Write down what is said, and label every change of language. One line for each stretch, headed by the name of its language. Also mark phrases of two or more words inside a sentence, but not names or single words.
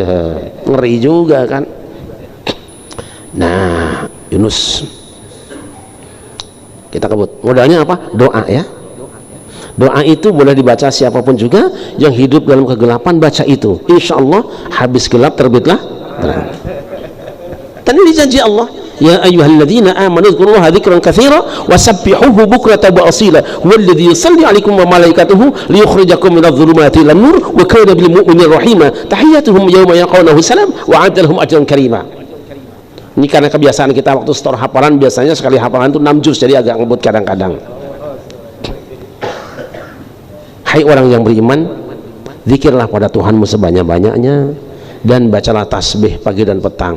Indonesian: Ngeri juga kan. Nah, Yunus kita kebut. Modalnya apa? Doa ya. Doa itu boleh dibaca siapapun juga yang hidup dalam kegelapan, baca itu.
Arabic: إن شاء الله
Indonesian: habis gelap terbitlah terang. Dan ini janji Allah.
Arabic: يا أيها الذين آمنوا اذكروا الله ذكرا كثيرا وسبحوه بكرة وأصيلا والذي يصلي عليكم وملائكته ليخرجكم من الظلمات إلى النور وكان بالمؤمنين رحيما تحيتهم يوم يلقونه سلام وأعد لهم أجرا كريما.
Indonesian: Ini karena kebiasaan kita waktu setor hafalan, biasanya sekali hafalan itu 6 juz, jadi agak ngebut kadang-kadang. Hai orang yang beriman, zikirlah pada Tuhanmu sebanyak-banyaknya dan bacalah tasbih pagi dan petang.